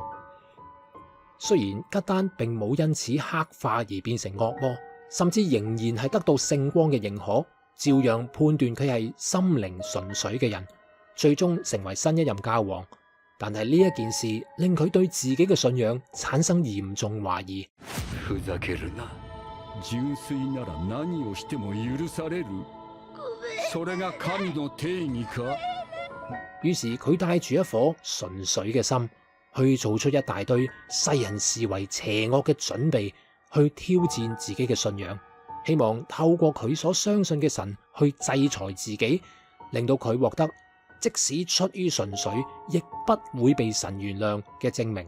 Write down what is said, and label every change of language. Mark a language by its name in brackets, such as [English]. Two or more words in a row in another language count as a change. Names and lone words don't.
[Cantonese] 雖然吉丹並冇因此黑化而變成惡魔，甚至仍然係得到聖光嘅認可，照樣判斷佢係心靈純粹嘅人，最終成為新一任教皇。但係呢一件事令佢對自己嘅信仰產生嚴重懷疑。 [Japanese] ふざけるな。純粋なら何をしても許される。それが神の定義か。 [Cantonese] 於是佢帶住一顆純粹嘅心，去做出一大堆世人視為邪惡嘅準備，去挑戰自己嘅信仰，希望透過佢所相信嘅神去制裁自己，令到佢獲得即使出於純粹，亦不會被神原諒嘅證明。